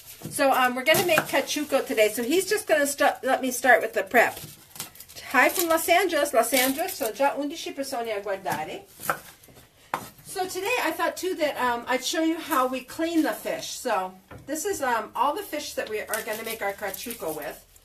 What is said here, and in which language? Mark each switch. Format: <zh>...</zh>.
<en>So we're going to make Cacciucco today. So he's just going to let me start with the prep. Hi from Los Angeles. Los Angeles.</en> <it>So già 11 persone a guardare.</it> <en>So today I thought too that I'd show you how we clean the fish. So this is all the fish that we are going to make our Cacciucco with.</en>